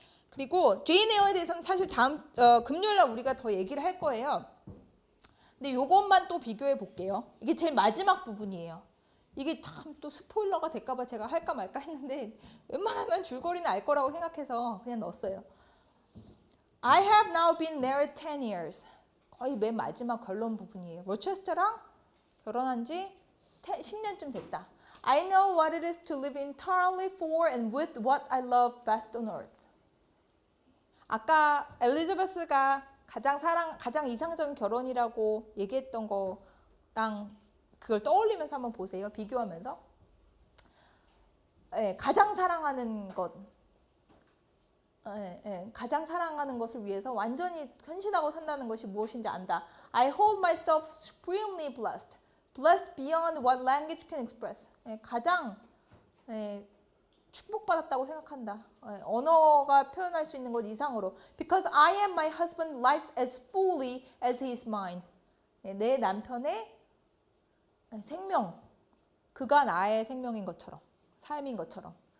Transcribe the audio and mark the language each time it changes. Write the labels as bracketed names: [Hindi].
[Korean] 그리고 제인 에어에 대해서는 사실 다음 금요일날 우리가 더 얘기를 할 거예요. 근데 이것만 또 비교해 볼게요. 이게 제일 마지막 부분이에요. 이게 참 또 스포일러가 될까봐 제가 할까 말까 했는데 웬만하면 줄거리는 알 거라고 생각해서 그냥 넣었어요. [English] I have now been married 10 years. [Korean] 거의 맨 마지막 결론 부분이에요. 로체스터랑 결혼한 지 10년쯤 됐다. [English] I know what it is to live entirely for and with what I love best on earth. [Korean] 아까 엘리자베스가 가장 이상적인 결혼이라고 얘기했던 거랑 그걸 떠올리면서 한번 보세요. 비교하면서. 가장 사랑하는 것. 가장 사랑하는 것을 위해서 완전히 헌신하고 산다는 것이 무엇인지 안다. [English] I hold myself supremely blessed. Blessed beyond what language can express. [Korean] 가장 축복받았다고 생각한다. 언어가 표현할 수 있는 것 이상으로. [English] Because I am my husband's life as fully as he is mine. [Korean] 내 남편의 생명, 그가 나의 생명인 것처럼, 삶인 것처럼.